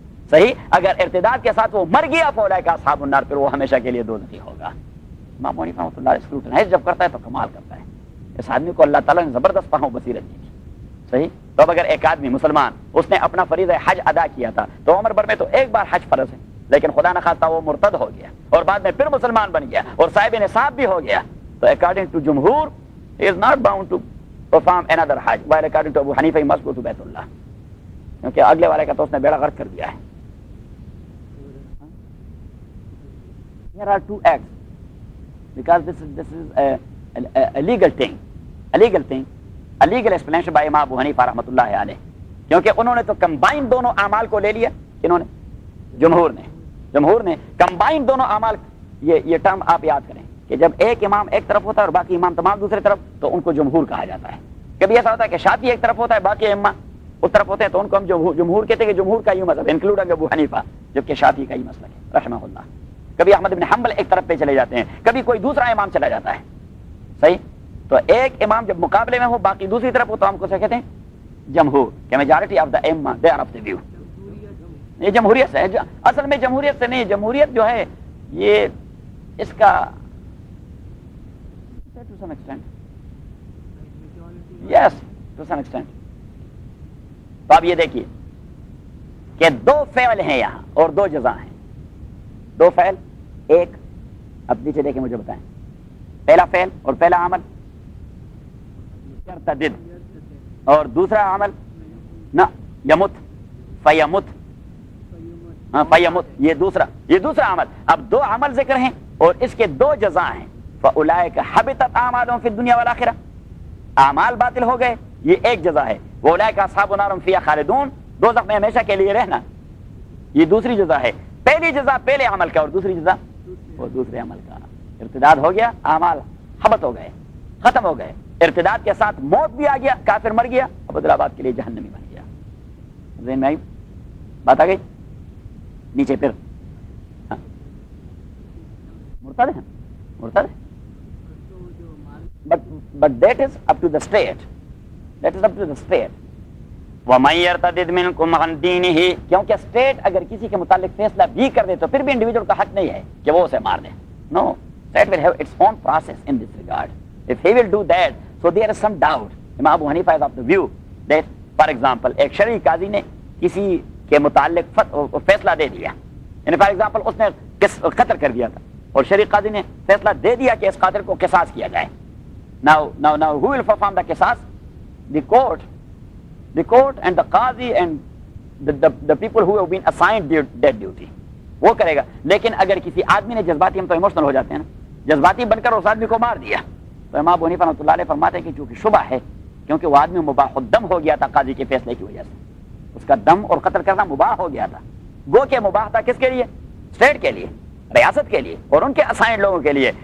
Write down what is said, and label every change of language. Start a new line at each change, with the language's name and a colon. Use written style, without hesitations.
Urdu: صحیح، اگر ارتداد کے ساتھ وہ مر گیا،
Arabic: فَأُولَٰئِكَ أَصْحَابُ النَّارِ،
Urdu: پھر وہ ہمیشہ کے لیے دوزخی ہوگا۔ امام ابو حنیفہ رحمۃ اللہ علیہ اسکروٹنائز جب کرتا ہے تو کمال کرتا ہے، اس آدمی کو اللہ تعالیٰ نے زبردست فہم و بصیرت دی۔ صحیح، تو اب اگر ایک آدمی مسلمان اس نے اپنا فریضہ حج ادا کیا تھا تو عمر بھر میں تو ایک بار حج فرض ہے، لیکن خدا نخواستہ وہ مرتد ہو گیا اور بعد میں پھر مسلمان بن گیا اور صاحب نصاب بھی ہو گیا،
English: So according to Jumhur, he is not bound to perform another Hajj, while according to Abu Hanifa, he must go to Baitullah.
Urdu: کیونکہ اگلے والے کا تو اس نے بیڑا غرق کر دیا ہے.
English: There are two acts because this is a legal thing, a legal explanation by Imam Abu Hanifa رحمۃ اللہ علیہ.
Urdu: کیونکہ انہوں نے تو کمبائن دونوں اعمال کو لے لیا. انہوں نے جمہور نے کمبائن دونوں اعمال. یہ ٹرم آپ یاد کریں کہ جب ایک امام ایک طرف ہوتا ہے اور باقی امام تمام دوسری طرف, تو ان کو جمہور کہا جاتا ہے. کبھی ایسا ہوتا ہے کہ شافعی ایک طرف ہوتا ہے, باقی ائمہ اس طرف ہوتے ہیں, تو ان کو ہم جمہور کہتے ہیں کہ جمہور کا یوں مذہب انکلوڈنگ ابو حنیفہ, جبکہ شافعی کا ہی مسلک ہے رحمہ اللہ. کبھی احمد بن حنبل ایک طرف پہ چلے جاتے ہیں, کبھی کوئی دوسرا امام چلا جاتا ہے. صحیح. تو ایک امام جب مقابلے میں ہو باقی دوسری طرف ہو تو ہم کو کہتے ہیں جمہور, کہ
English: Majority of the ائمہ they are of the view.
Urdu: یہ جمہوریت سے ہے, اصل میں جمہوریت سے نہیں. جمہوریت جو ہے یہ اس کا
English: to some extent, yes, to some extent.
Urdu: تو اب یہ دیکھیے کہ دو فعل ہیں یہاں اور دو جزا ہیں. دو فعل, ایک, اب نیچے دیکھیں مجھے بتائیں, پہلا فعل اور پہلا عمل یرتدد, اور دوسرا عمل نہ یمت, فیمت, فیمت, یہ دوسرا عمل. اب دو عمل ذکر ہیں اور اس کے دو جزا ہیں.
Arabic: فاولئک حبطت اعمالهم فی الدنیا والآخرہ,
Urdu: اعمال باطل ہو گئے, یہ ایک جزا ہے.
Arabic: واولئک اصحاب النار هم فیہا خالدون,
Urdu: دوزخ میں ہمیشہ کے لیے رہنا, یہ دوسری جزا ہے. پہلی جزا پہلے عمل کا اور دوسری جزا وہ دوسرے عمل کا. ارتداد ہو گیا, اعمال حبط ہو گئے, ختم ہو گئے. ارتداد کے ساتھ موت بھی آ گیا, کافر مر گیا, عبد آباد کے لیے جہنمی بن گیا. ذہن میں آئی بات؟ آ گئی نیچے. پھر مرتد ہے, مرتد ہے.
English: But that is up to the state. That is up to the state.
Arabic: وَمَن يَرْتَدِدْ مِنْكُمْ عَنْ دِينِهِ,
Urdu: کیونکہ state اگر کسی کے متعلق فیصلہ بھی کر دے تو پھر بھی انڈیویجول کا حق نہیں ہے کہ وہ اسے مار دے.
English: No, state will have its own process in this regard. If he will do that, so there is some doubt. Imam Abu Hanifa is of the view that, for example,
Urdu: ایک شرعی قاضی نے کسی کے متعلق فیصلہ دے دیا, یعنی for example اس نے قتل کر دیا تھا اور شرعی قاضی نے فیصلہ دے دیا کہ اس قاتل کو قصاص کیا جائے.
English: Now, who will perform the qisas? The court and the qazi and the people who have been assigned that duty.
Urdu: وہ کرے گا. لیکن اگر کسی آدمی نے جذباتی, ہم تو ایموشنل ہو جاتے ہیں نا, جذباتی بن کر اس آدمی کو مار دیا, تو امام ابو حنیفہ رحمۃ اللہ علیہ فرماتے ہیں کہ چونکہ شبہ ہے, کیونکہ وہ آدمی مباح الدم ہو گیا تھا قاضی کے فیصلے کی وجہ سے, اس کا دم اور قتل کرنا مباح ہو گیا تھا. گو کہ مباح تھا کس کے لیے؟ اسٹیٹ کے لیے, ریاست کے لیے اور ان کے اسائنڈ لوگوں کے لیے.